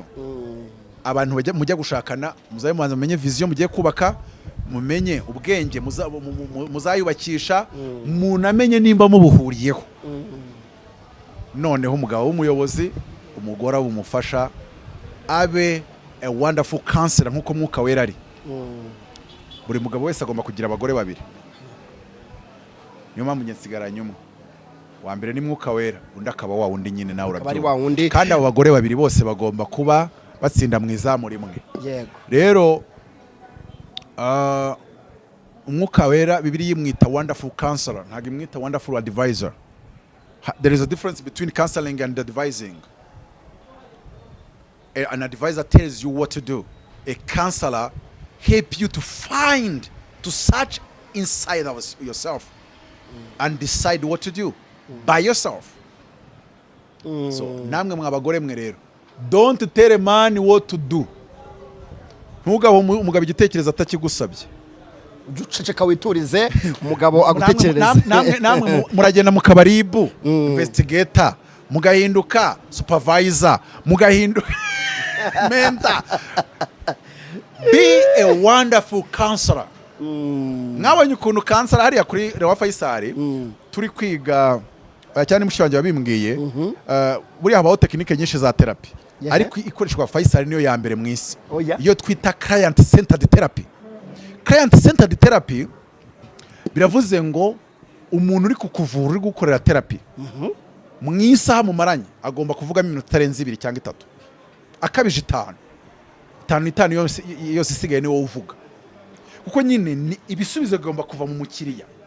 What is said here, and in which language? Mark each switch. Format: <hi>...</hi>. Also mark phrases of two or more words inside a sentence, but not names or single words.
<rw>Abantu mujya gushakana muzabe mubanza mumenye vision mugiye kubaka, mumenye ubwenge muzayubakisha, munamenye nimba mubuhuriyeho. Noneho umugabo w'umuyobozi, umugore w'umufasha, abe</rw> <en>a wonderful counselor</en> <rw>nkuko Mwuka Wera ari. Buri mugabo wese agomba kugira abagore babiri. Niyo mpamvu nsigaranye umwe. Wa mbere ni Mwuka Wera, undi akaba wa wundi nyine nawe urabyumva. Kandi abo bagore babiri bose bagomba kuba batsinda mu izamu rimwe. Yego. Rero Umwuka Wera Bibiliya imwita</rw> <en>wonderful counselor,</en> <rw>ntabwo imwita</rw> <en>wonderful advisor. There is a difference between counseling and advising. an advisor tells you what to do. A counselor help you to find, to search inside of yourself and decide what to do by yourself.</en> <rw>So namwe mwabagore mwe rero,</rw> <en>don't tell a man what to do.</en> <rw>Ntugabo umugabo igitekerezo atakigusabye. Uceceka witurize umugabo agutekereza. Namwe muragenda mu kabaribu, investigator, mugahinduka supervisor, mugahinduka mentor.</rw> <en>Be a wonderful counselor.</en> <rw>Mwabonye ukuntu counselor hariya kuri Rewa Faisal turi kwiga cyane mushibanje babimbwiye buriya habaho technique nyinshi za therapy ariko ikoreshwa Faisal niyo ya mbere mu isi iyo twita</rw> <en>client centered therapy. Client centered therapy</en> <rw>biravuze ngo umuntu uri kukuvura uri gukorera therapy mu isaha mu maranye agomba kuvuga iminota tarenze 2 cyangwa 3 akabije 5 yose isigaye ni wowe uvuga kuko nyine ibisubizo bigomba kuva mu mukiriya.</rw>